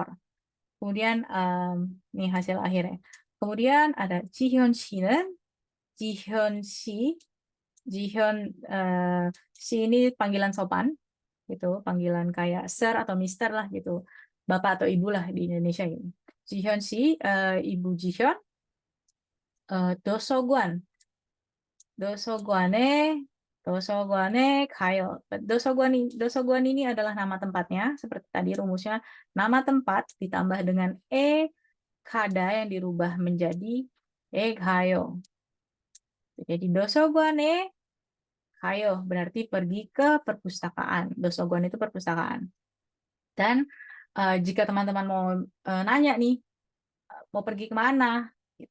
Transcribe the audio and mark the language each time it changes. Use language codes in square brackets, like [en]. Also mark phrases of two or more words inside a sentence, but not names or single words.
[id] Kemudian ini hasil akhirnya. Kemudian ada Jihyun Shi는, Jihyun Shi, Jihyun Shi ini panggilan sopan gitu, panggilan kayak sir atau mister lah gitu, bapak atau ibu lah di Indonesia gitu. [ko] Jihyun si ibu Jihyun, dosoguan, dosoguane, dosoguane kayo. [id] Dosoguan ini adalah nama tempatnya, seperti tadi rumusnya, nama tempat ditambah dengan kada yang dirubah menjadi kayo. Jadi [ko] 도서관에 가요 [id] berarti pergi ke perpustakaan. Dosoguan itu perpustakaan. Dan jika teman-teman mau nanya nih, mau pergi kemana, gitu.